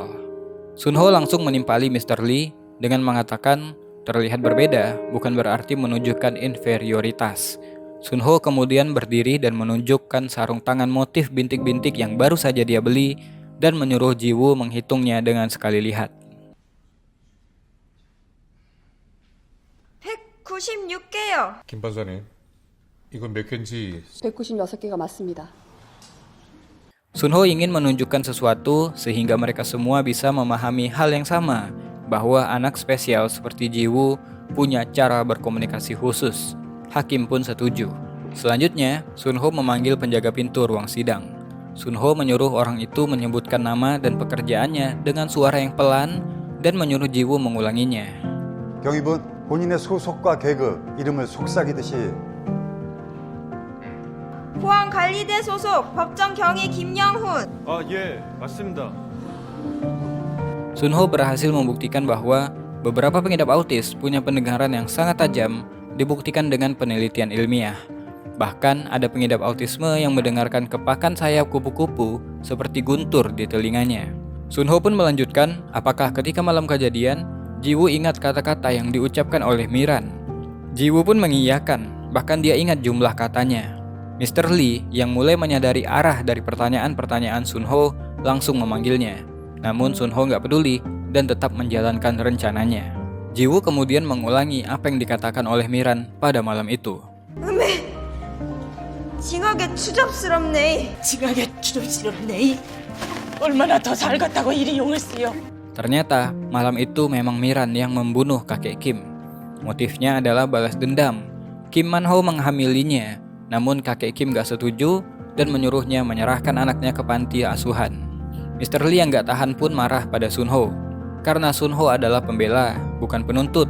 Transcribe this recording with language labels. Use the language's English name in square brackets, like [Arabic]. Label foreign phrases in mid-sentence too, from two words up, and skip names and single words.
[Indonesian] Sunho langsung menimpali Mr. Lee dengan mengatakan terlihat berbeda bukan berarti menunjukkan inferioritas. Sunho kemudian berdiri dan menunjukkan sarung tangan motif bintik-bintik yang baru saja dia beli dan menyuruh Jiwoo menghitungnya dengan sekali lihat. [Korean] 196개요. 김 판사님, 이건 몇 개인지 196개가 맞습니다. [Indonesian] Sunho ingin menunjukkan sesuatu sehingga mereka semua bisa memahami hal yang sama, bahwa anak spesial seperti Jiwoo punya cara berkomunikasi khusus. Hakim pun setuju. Selanjutnya, Sunho memanggil penjaga pintu ruang sidang. Sunho menyuruh orang itu menyebutkan nama dan pekerjaannya dengan suara yang pelan dan menyuruh Jiwoo mengulanginya. [Korean] 경위분, 본인의 소속과 계급, 이름을 속삭이듯이 포항관리대 소속 법정 경위 김영훈. 아, 예, 맞습니다. [Indonesian] Sunho berhasil membuktikan bahwa beberapa pengidap autis punya pendengaran yang sangat tajam, dibuktikan dengan penelitian ilmiah. Bahkan ada pengidap autisme yang mendengarkan kepakan sayap kupu-kupu seperti guntur di telinganya. Sunho pun melanjutkan, apakah ketika malam kejadian, Jiwoo ingat kata-kata yang diucapkan oleh Miran. Jiwoo pun mengiyakan, bahkan dia ingat jumlah katanya. Mr. Lee yang mulai menyadari arah dari pertanyaan-pertanyaan Sunho langsung memanggilnya. Namun Sunho nggak peduli dan tetap menjalankan rencananya. Jiwoo kemudian mengulangi apa yang dikatakan oleh Miran pada malam itu. [Korean] 징하게 추잡스럽네. 징하게 추접스럽네. 얼마나 더 살겠다고 이리 용을 쓰여. [Indonesian] Ternyata malam itu memang Miran yang membunuh kakek Kim. Motifnya adalah balas dendam. Kim Man-ho menghamilinya, namun kakek Kim gak setuju dan menyuruhnya menyerahkan anaknya ke panti asuhan. Mr. Lee yang gak tahan pun marah pada Sunho. Karena Sunho adalah pembela, bukan penuntut.